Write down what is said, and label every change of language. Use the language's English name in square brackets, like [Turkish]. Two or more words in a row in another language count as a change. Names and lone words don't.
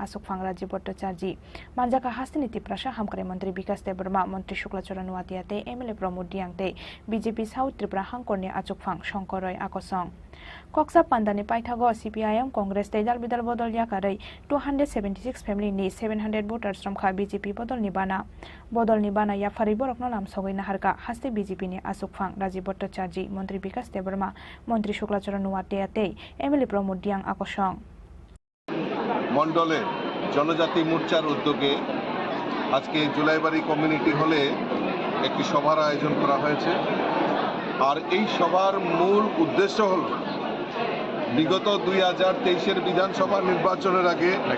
[Kok Borok] asuk phang Rajiv Bhattacharya manjaka hasti niti prasha hamkare mantri Vikas Deborma mantri Shuklacharan Nuatia te MLA Pramod Riang te BJP South Tripura hangkorni achuk phang Shankar Roy akosong Koksa Pandani Paithago CPIM Congress te dal bidal bodol yakarai 276 family ni 700 voters romkha BJP bodol nibana ya fari borokno lam sogoina harka haste BJP ni asuk phang Rajiv Bhattacharya mantri Vikas Deborma mantri Shuklacharan Nuatia te MLA Pramod Riang akosong [Bangla] মণ্ডলে জনজাতি মোর্চার উদ্যোগে আজকে জুলাইবাড়ি কমিউনিটি হলে একটি সভার আয়োজন করা হয়েছে আর এই সভার মূল উদ্দেশ্য হল বিগত 2023-এর বিধানসভা নির্বাচনের আগে